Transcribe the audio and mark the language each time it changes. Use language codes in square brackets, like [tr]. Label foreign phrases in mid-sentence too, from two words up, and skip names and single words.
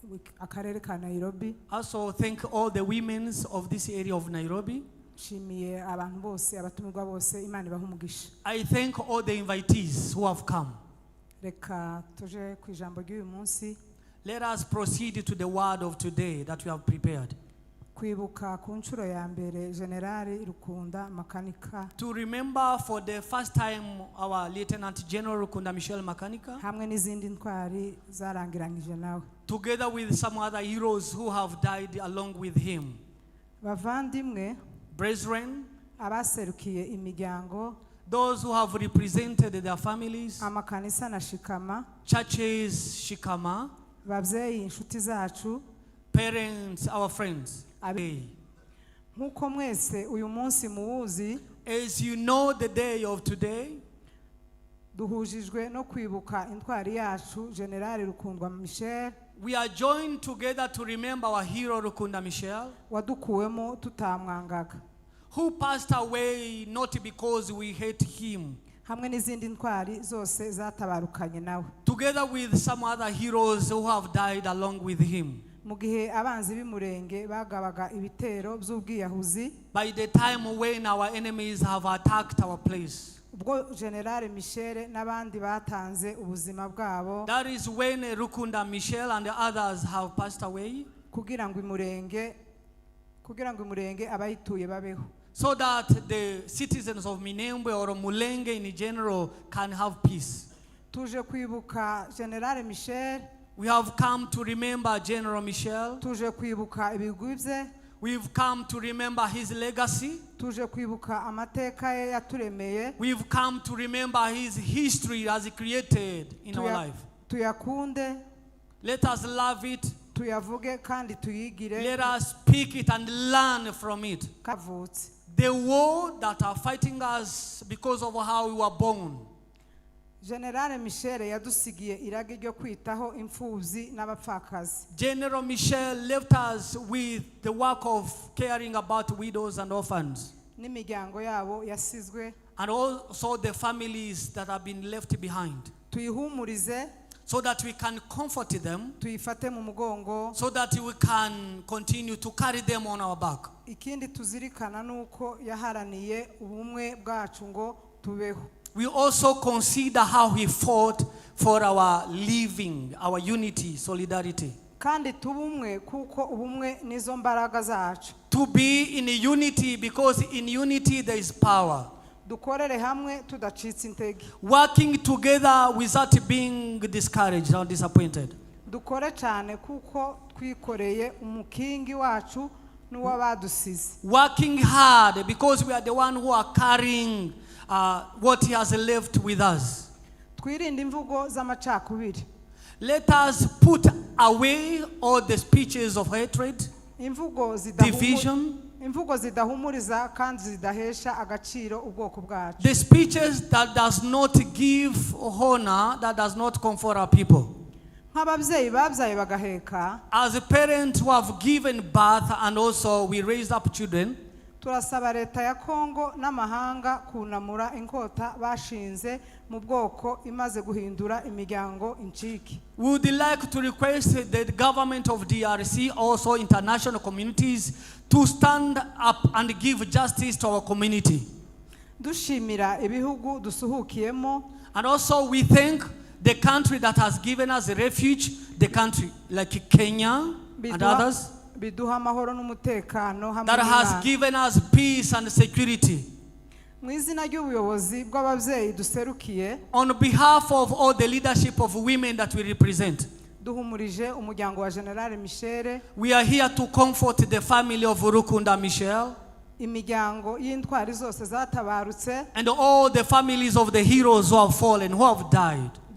[rw] akarere ka Nairobi. [en] Also thank all the women of this area of Nairobi. [rw] Nshimiye abantu bose abatumirwa bose Imana ibaha umugisha. [en] I thank all the invitees who have come. [rw] Reka tuje ku ijambo ry'uyu munsi. [en] Let us proceed to the word of today that we have prepared. [rw] Kwibuka ku nshuro ya mbere Generali Rukunda Makanika. [en] To remember for the first time our Lieutenant General Rukunda Michel Makanika. [rw] Hamwe n'izindi ntwari zarangiranyije nawe. [en] Together with some other heroes who have died along with him. [rw] Bavandimwe, [en] brethren, [rw] abaserukiye imiryango, [en] those who have represented their families, [rw] amakanisa na shikama, [en] churches, shikama, [rw] babyeyi inshuti zacu, [en] parents, our friends. [rw] Nkuko mwese uyu munsi muwuzi, [en] as you know the day of today, [rw] duhujijwe no kwibuka intwari yacu Generali Rukundwa Michel. [en] We are joined together to remember our hero Rukunda Michel, [rw] wadukuwemo tutamwangaga, [en] who passed away not because we hate him, [rw] hamwe n'izindi ntwari zose zatabarukanye nawe, [en] together with some other heroes who have died along with him. [rw] Mu gihe abanzi b'imurenge bagabaga ibitero by'ubwiyahuzi, [en] by the time when our enemies have attacked our place, [rw] ubwo General Michel n'abandi batanze ubuzima bwabo, [en] that is when Rukunda Michel and the others have passed away, [rw] kugira ngo imurenge abayituye babeho, [en] so that the citizens of Minembwe or Mulenge in general can have peace. [rw] Tuje kwibuka General Michel. [en] We have come to remember General Michel. [rw] Tuje kwibuka ibigwi bye. [en] We've come to remember his legacy. [rw] Tuje kwibuka amateka ye yaturemeye. [en] We've come to remember his history as he created in our life. [rw] Tuyakunde. [en] Let us love it. [rw] Tuyavuge kandi tuyigire. [en] Let us speak it and learn from it. The war that are fighting us because of how we were born. [rw] General Michel yadusigiye irage ryo kwitaho imfubyi n'abapfakazi. [en] General Michel left us with the work of caring about widows and orphans. [rw] N'imiryango yabo yasizwe. [en] And also the families that have been left behind. [rw] Tuyihumurize. [en] So that we can comfort them. [rw] Tuyifate mu mugongo. [en] So that we can continue to carry them on our back. [rw] Ikindi tuzirikana nuko yaharaniye ubumwe bwacu ngo tubeho. [en] We also consider how he fought for our living, our unity, solidarity. [rw] Kandi tubumwe kuko ubumwe nizo mbaraga zacu. [en] To be in unity because in unity there is power. [rw] Dukorere hamwe tudacitse intege. [en] Working together without being discouraged or disappointed. [rw] Dukore cyane kuko twikoreye umukingi wacu n'uwabadusize. [en] Working hard because we are the one who are carrying what he has left with us. [rw] Twirinde imvugo z'amacakubiri. [en] Let us put away all the speeches of hatred, division, [rw] imvugo zidahumuriza kandi zidahesha agaciro ubwoko bwacu. [en] the speeches that does not give honor, that does not comfort our people. [rw] Nk'ababyeyi babyaye bagaheka, [en] as a parent who have given birth and also we raised up children, [rw] turasaba leta ya Kongo n'amahanga kunamura inkota bashinze mu bwoko imaze guhindura imiryango incike. [en] We would like to request the government of DRC, also international communities, to stand up and give justice to our community. [rw] Dushimira ibihugu dusuhukiyemo. [en] And also we thank the country that has given us a refuge, the country like Kenya and others, that has given us peace and security. On behalf of all the leadership of women that we represent, we are here to comfort the family of Rukunda Michel and all the families of the heroes who have fallen, who have died.